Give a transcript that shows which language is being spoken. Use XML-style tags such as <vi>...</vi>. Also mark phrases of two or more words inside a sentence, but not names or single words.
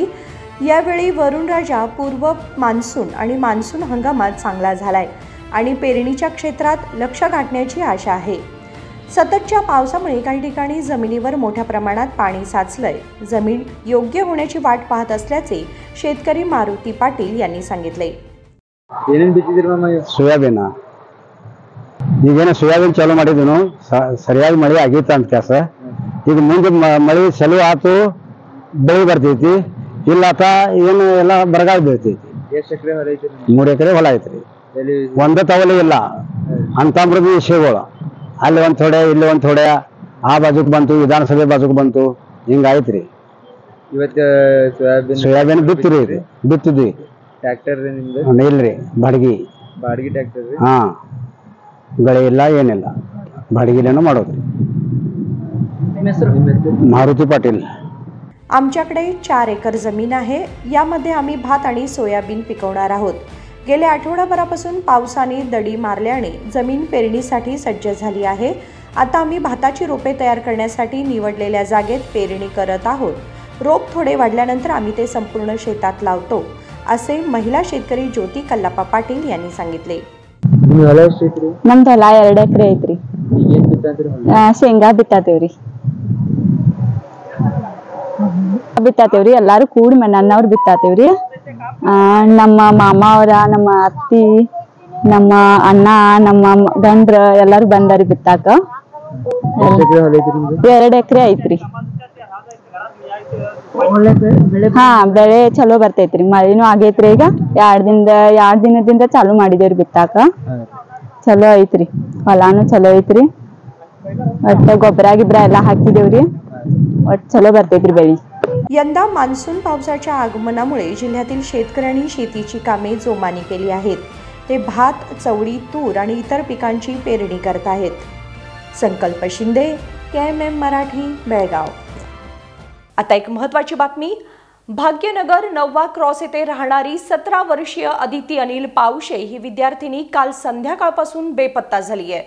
<mr>यावेळी वरुणराजा पूर्व मान्सून आणि मान्सून हंगामात चांगला झालाय आणि पेरणीच्या क्षेत्रात लक्ष्य गाठण्याची आशा आहे. सततच्या पावसामुळे काही ठिकाणी जमिनीवर मोठ्या प्रमाणात पाणी साचलंय. जमीन योग्य होण्याची वाट पाहत असल्याचे शेतकरी मारुती पाटील यांनी सांगितले.</mr> <kn>ಸೋಯಾಬೀನ್ ಈಗೇನು ಸೋಯಾಬೀನ್ ಚಾಲೂ ಮಾಡಿದ್ನು ಸರಿಯಾಗಿ ಮಳೆ ಆಗೈತೆ ಅಂತ ಕೆಲಸ. ಈಗ ಮುಂದೆ ಮಳೆ ಚಾಲೂ ಆತು ಬೆಳೆ ಬರ್ತೈತಿ. ಇಲ್ಲ ಆತ ಏನು ಎಲ್ಲ ಬರಗಾಲ ಬೀಳ್ತೈತಿ. 3 ಎಕರೆ ಹೊಲ ಐತ್ರಿ. ಒಂದೇ ತವಲೆ ಇಲ್ಲ ಅಂತಂದ್ರದ್ದು ವಿಷಯಗಳು ಅಲ್ಲಿ ಒಂದು ಥೋಡೆ ಇಲ್ಲಿ ಒಂದು ಥೋಡೆ ಆ ಬಾಜುಕ್ ಬಂತು ವಿಧಾನಸಭೆ ಬಾಜುಕ್ ಬಂತು ಹಿಂಗಾಯ್ತ್ರಿ. ಇವತ್ತು ಸೋಯಾಬೀನ್ ಬಿತ್ತಿದ್ವಿ ಟ್ರ್ಯಾಕ್ಟರ್ ಇಲ್ರಿ ಬಾಡಿಗೆ ಟ್ರ್ಯಾಕ್ಟರ್ ಹಾ ಗಳೆ ಇಲ್ಲ ಏನಿಲ್ಲ ಬಾಡಿಗೆಲೇನೋ ಮಾಡೋದ್ರಿ.</kn> <mr>मारुती पाटील. आमच्याकडे 4 एकर जमीन आहे. यामध्ये आम्ही भात आणि सोयाबीन पिकवणार आहोत. गेल्या आठवडाभरापासून पावसाने दडी मारल्याने जमीन पेरणीसाठी सज्ज झाली आहे. आता आम्ही भाताची रोपे तयार करण्यासाठी निवडलेल्या जागेत पेरणी करत आहोत. रोप थोडे वाढल्यानंतर आम्ही ते संपूर्ण शेतात लावतो, असे महिला शेतकरी ज्योती कल्लाप्पा पाटील यांनी सांगितले.</mr> <kn>ನಮ್ದು ಹೊಲ 2 ಎಕರೆ ಐತ್ರಿ. ಶೇಂಗಾ ಬಿತ್ತಾತೇವ್ರಿ. ಎಲ್ಲಾರು ಕೂಡಿ ನನ್ನವ್ರು ಬಿತ್ತಾತೇವ್ರಿ. ನಮ್ಮ ಮಾಮ ಅವರ, ನಮ್ಮ ಅತ್ತಿ, ನಮ್ಮ ಅಣ್ಣ, ನಮ್ಮ ಗಂಡ್ರ ಎಲ್ಲಾರು ಬಂದಾರಿ ಬಿತ್ತಾಕ. 2 ಎಕರೆ ಐತ್ರಿ. ಹಾ ಬೆಳೆ ಚಲೋ ಬರ್ತೈತ್ರಿ. ಮಳಿನೂ ಆಗೈತ್ರಿ. ಈಗ 2 ದಿನದಿಂದ ಚಾಲು ಮಾಡಿದೇವ್ರಿ ಬಿತ್ತಾಕ. ಚಲೋ ಐತ್ರಿ. ಹೊಲಾನು ಚಲೋ ಐತ್ರಿ. ಒಟ್ಟ ಗೊಬ್ಬರ ಎಲ್ಲ ಹಾಕಿದೇವ್ರಿ. ಒಟ್ಟು ಚಲೋ ಬರ್ತೇತ್ರಿ ಬೆಳಿ.</kn> <mr>यंदा मान्सून पावसाच्या आगमनामुळे जिल्ह्यातील शेतकऱ्यांनी शेतीची कामे जोमाने केली आहेत. ते भात, चवळी, तूर आणि इतर पिकांची पेरणी करत आहेत. संकल्प शिंदे, KMM मराठी, बेळगाव. आता एक महत्त्वाची बातमी. भाग्यनगर 9वा क्रॉस येथे राहणारी 17 वर्षीय अदिती अनिल पावशे ही विद्यार्थिनी काल संध्याकाळपासून बेपत्ता झाली आहे.</mr>